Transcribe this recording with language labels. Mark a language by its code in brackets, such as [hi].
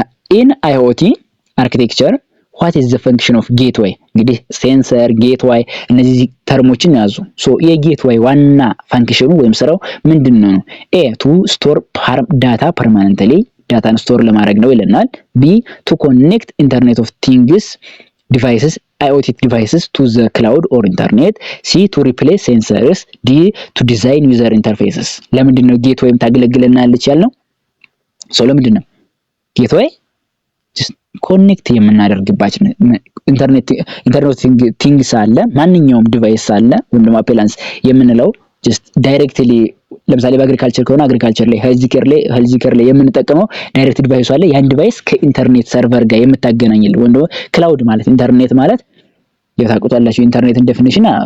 [en] ኢን አይኦቲ አርኪቴክቸር what is the function of gateway [am] እንግዲህ ሴንሰር ጌትዌይ እነዚህ ተርሞችን ያዙ። ሶ የጌትዌይ ዋና ፋንክሽኑ ወይም ስራው ምንድነው ነው? [en] ኤ ቱ ስቶር ዳታ ፐርማነንትሊ [am] ዳታን ስቶር ለማድረግ ነው ይለናል። [en] ቢ ቱ ኮኔክት ኢንተርኔት ኦፍ ቲንግስ ዲቫይስስ IoT devices to the cloud or internet. C to replace sensors. D to design user interfaces. [am] ለምንድን ነው ጌትዌይም ታገለግለናለች ያልነው? ሶ ለምንድን ነው ጌትዌይ ኮኔክት የምናደርግባቸው ኢንተርኔት ቲንግስ አለ ማንኛውም ዲቫይስ አለ ወይም ደግሞ አፕላንስ የምንለው ጀስት ዳይሬክትሊ ለምሳሌ በአግሪካልቸር ከሆነ አግሪካልቸር ላይ ሄልዝ ኬር ላይ የምንጠቀመው ዳይሬክት ዲቫይስ አለ። ያን ዲቫይስ ከኢንተርኔት ሰርቨር ጋር የምታገናኝልን ወይም ደግሞ ክላውድ ማለት ኢንተርኔት ማለት የታውቁታላችሁ ኢንተርኔትን ዴፊኒሽን